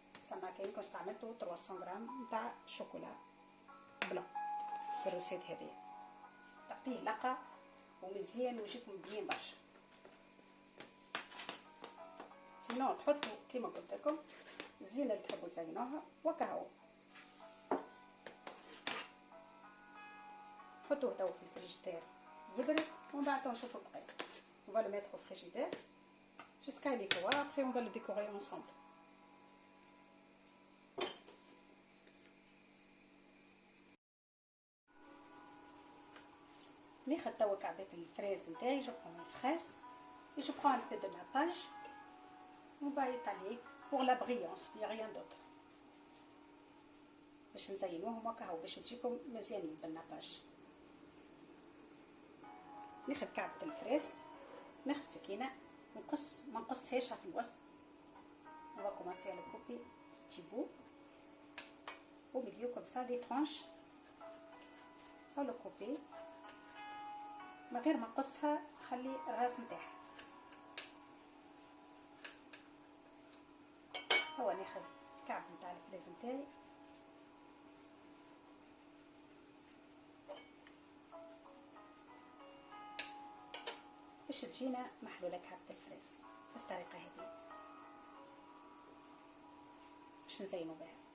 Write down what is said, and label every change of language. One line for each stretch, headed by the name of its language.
Arabic: سما كاين كون استعملتو 300 غرام نتاع شوكولا بلون في الروسيت هذه تعطيه لقة ومزيان ويجيكم بنين برشا. سينو تحطوا كيما قلت لكم الزينه اللي تحبوا تزينوها وكاهو. حطوه تو في الفريجيدير يبرد ومن بعد نشوفوا البقيه.
French: On va le mettre au frigidaire jusqu'à il est froid. Après on va le décorer ensemble.
Arabic: ناخذ توا كعبات الفريز نتاعي.
French: Je prends mes fraises et je prends un peu de nappage. On va étaler pour la brillance, il n'y a rien d'autre.
Arabic: باش نزينوهم وكاهو باش تجيكم مزيانين بالناباج. ناخذ كعبة الفريز، ناخذ سكينة نقص، ما نقصهاش في الوسط.
French: On va commencer à le couper petit bout au milieu comme ça des tranches sans le couper.
Arabic: من غير ما نقصها خلي الراس نتاعها. هو ناخذ كعب نتاع الفريز نتاعي باش تجينا محلولة كعبة الفريز بالطريقة هذه باش نزينو بها.